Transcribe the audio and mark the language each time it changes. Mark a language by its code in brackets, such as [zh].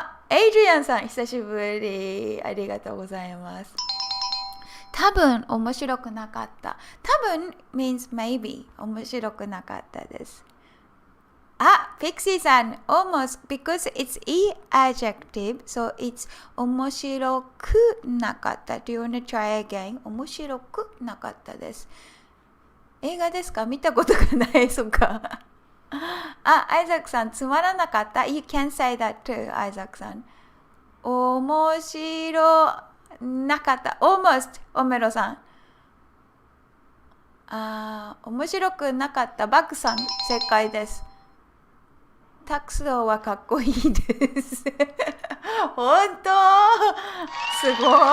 [ja] エイジリアンさん、久しぶり。ありがとうございます。多分面白くなかった。多分 [en] means maybe [ja] 面白くなかったです。 [en] ピクシーさん almost because it's e adjective so it's [ja] 面白くなかった。 [en] Do you want to try again? [ja] 面白くなかったです。映画ですか？見たことがない。そっか。アイザックさん、つまらなかった。 [en] You can say that too, アイザックさん。 [ja] 面白なかった。 [en] almost オメロさん。 [ja] 面白くなかった。バックさん、正解です。タクスローはかっこいいです。本当すごい。